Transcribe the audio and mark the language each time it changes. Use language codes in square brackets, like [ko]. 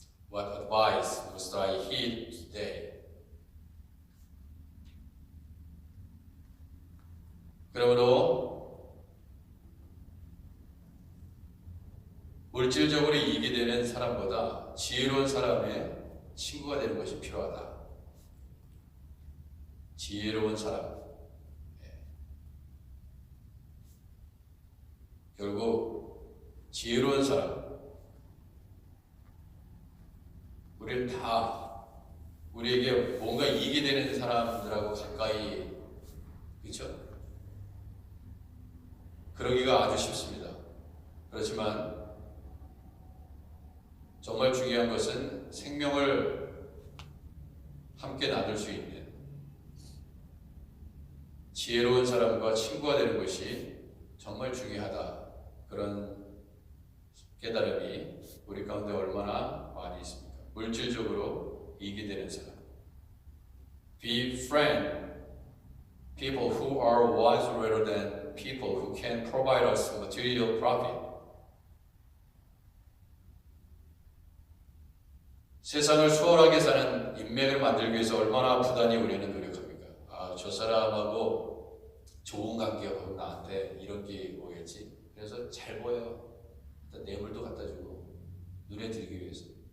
[en] What advice must I heed today? [ko] 그러므로 물질적으로 이익이 되는 사람보다 지혜로운 사람의 친구가 되는 것이 필요하다. 지혜로운 사람. 결국 지혜로운 사람. 우리는 다 우리에게 뭔가 이익이 되는 사람들하고 가까이, 그렇죠? 그러기가 아주 쉽습니다. 그렇지만 정말 중요한 것은 생명을 함께 나눌 수 있는 지혜로운 사람과 친구가 되는 것이 정말 중요하다. 그런 깨달음이 우리 가운데 얼마나 많이 있습니까? 물질적으로 이익이 되는 사람. [en] Befriend people who are wise rather than people who can provide us material profit. [ko] 세상을 수월하게 사는 인맥을 만들기 위해서 얼마나 부단히 우리는 노력합니까? 아, 저 사람하고 좋은 관계가 나한테 이런 게 오겠지. 그래서 잘 보여. 뇌물도 갖다 주고 눈에 들기 위해서.